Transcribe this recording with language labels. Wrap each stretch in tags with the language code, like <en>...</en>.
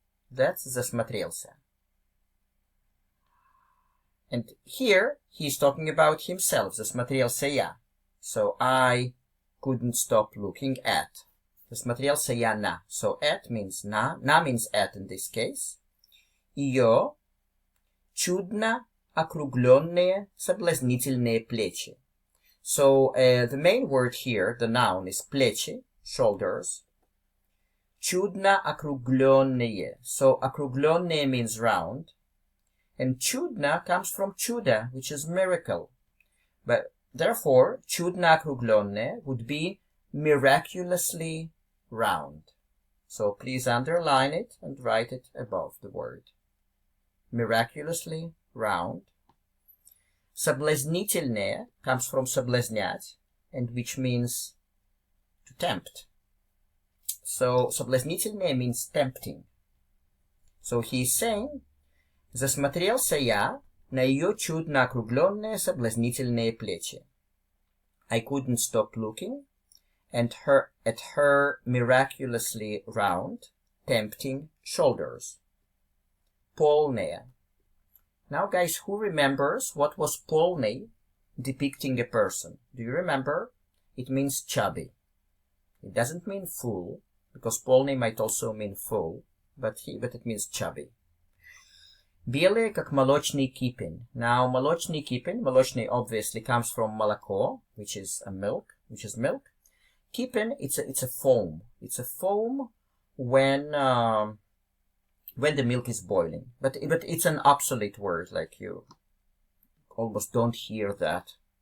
<en>That's засмотрелся. And here, he's talking about himself.</en> <ru>Засмотрелся я.</ru> <en>So, I couldn't stop looking at.</en> <ru>Засмотрелся я на.</ru> <en>So, at means на. На means at in this case.</en> <ru>Ее чудно округленные соблазнительные плечи.</ru> <en>So, the main word here, the noun, is плечи, shoulders.</en> <ru>Чудно округленные.</ru> <en>So, округленные means round. And чудно comes from чудо, which is miracle. But, therefore,</en> <ru>чудно округленные</ru> <en>would be miraculously round. So, please underline it and write it above the word. Miraculously round. Соблазнительные comes from соблазнять, and which means to tempt. So, соблазнительные means tempting. So, he's saying,</en> <ru>засмотрелся я на ее чудно округленные соблазнительные плечи.</ru> <en>I couldn't stop looking at her miraculously round, tempting shoulders.</en> <ru>Полная.</ru> <en>Now, guys, who remembers what was полный depicting a person? Do you remember? It means chubby. It doesn't mean full, because полный might also mean full, but it means chubby.</en> <ru>Белые, как молочный кипень.</ru> <en>Now,</en> <ru>молочный кипень,</ru> <en>молочный obviously comes from молоко, which is milk. Кипень, it's a foam. It's a foam when the milk is boiling. But it's an obsolete word, like you almost don't hear that.</en>